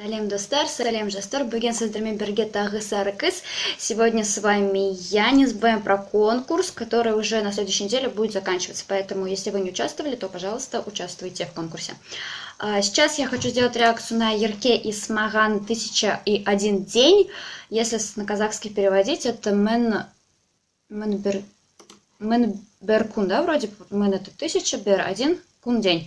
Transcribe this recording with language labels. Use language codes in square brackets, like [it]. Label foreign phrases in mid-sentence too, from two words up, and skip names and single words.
[kk] достар, салем жастар, бүгін сіздермен бірге тағы сары кыз. [ru] Сегодня с вами я, не забываем про конкурс, который уже на следующей неделе будет заканчиваться. Поэтому, если вы не участвовали, то, пожалуйста, участвуйте в конкурсе. Сейчас я хочу сделать реакцию на Ерке Исмаган «1001 день». Если на казахский переводить, это Менберкун, да, вроде Мен это 1000, Бер 1, Кун день.